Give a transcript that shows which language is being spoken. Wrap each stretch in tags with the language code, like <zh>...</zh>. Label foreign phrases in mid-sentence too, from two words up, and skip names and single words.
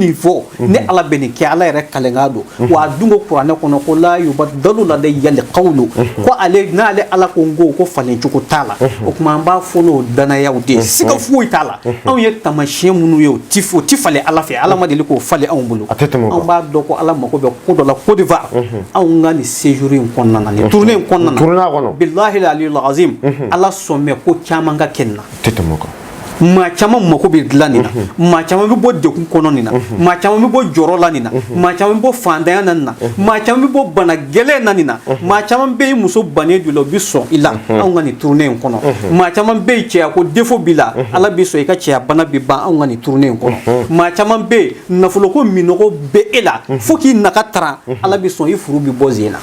<bm>nin fɔ ni Ala bɛ nin kɛ Ala yɛrɛ kalenkan don wa a dun ko kuranɛ kɔnɔ ko</bm> <ar>لا يبدل لدي القول</ar> <bm>ko ale n'ale Ala ko n ko falen cogo t'a la o tuma an b'a fɔ n'o danayaw de ye siga foyi t'a la anw ye taamasiyɛn minnu ye o ti falen Ala fɛ Ala ma deli k'o falen anw bolo anw b'a dɔn ko Ala mako bɛ ko dɔ la Côte d'Ivoire anw ka nin séjour in kɔnɔna na nin tournée in kɔnɔna na</bm> <ar>بالله العلي</ar> <bm>azim Ala sɔn bɛ ko caman ka kɛ nin na maa caman mako bɛ dilan nin na maa caman bɛ bɔ degun kɔnɔ nin na maa caman bɛ bɔ jɔrɔ la nin na maa caman bɛ bɔ fantanya na nin na maa caman bɛ bɔ bana gɛlɛn na nin na maa caman bɛ yen muso bannen jɔ la o bɛ sɔn i la anw ka nin tournée in kɔnɔ maa caman bɛ yen cɛya ko défaut b'i la Ala bɛ sɔn i ka cɛya bana bɛ ban anw ka nin tournée in kɔnɔ maa caman bɛ yen nafolo ko minɔgɔ bɛ e la fo k'i naka taran Ala bɛ sɔn i furu bɛ bɔ sen na</bm>